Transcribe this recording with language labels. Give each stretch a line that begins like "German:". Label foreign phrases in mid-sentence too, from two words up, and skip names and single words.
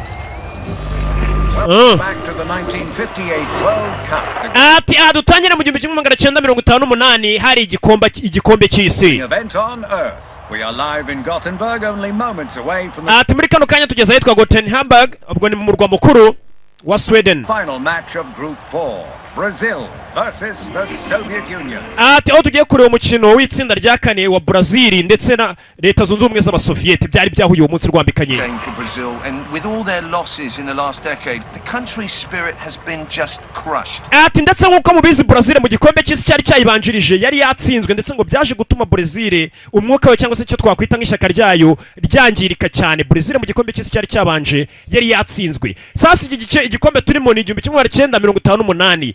Kinyarwanda: ati dutangire mu 1958 hari igikombe cy'isi ati muri kano kanya tugeze ahitwa Gothenburg ubwo ni mu murwa mukuru wa Sweden.
English: Final match of Group 4, Brazil versus the Soviet Union.
Kinyarwanda: Ati aho tugiye kureba umukino w'itsinda rya kane wa Brazil ndetse na leta zunze ubumwe z'abasoviete byari byahuye uwo munsi rwambikanye.
English: Brazil and with all their losses in the last decade, the country's spirit has been just crushed.
Kinyarwanda: Ati ndetse nkuko mubizi Brazil mu gikombe cy'isi cyari cyayibanjirije yari yatsinzwe ndetse ngo byaje gutuma Brazil umwuka we cyangwa se cyo twakwita nk'ishyaka ryayo ryangirika cyane. Brazil mu gikombe cy'isi cyari cyabanje yari yatsinzwe. Sasa igikombe turimo ni 1958.